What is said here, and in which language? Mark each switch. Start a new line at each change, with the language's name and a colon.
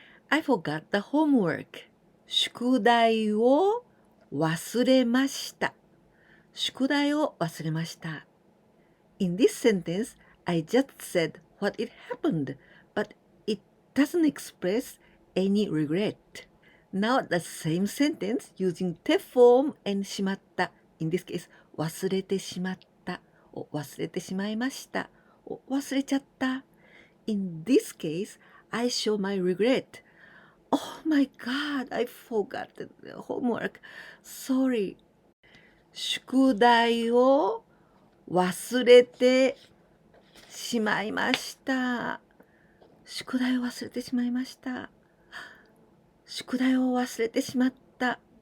English: I forgot the homework.
Japanese: 宿題を忘れました。宿題を忘れました。
English: In this sentence, I just said what it happened, but it doesn't express any regret. Now the same sentence using te form and shimatta. In this case,
Japanese: 忘れてしまった。忘れてしまいました。忘れちゃった。
English: In this case, I show my regret. Oh my God, I forgot the homework. Sorry.
Japanese: 宿題を忘れてしまいました。宿題を忘れてしまいました。宿題を忘れてしまった。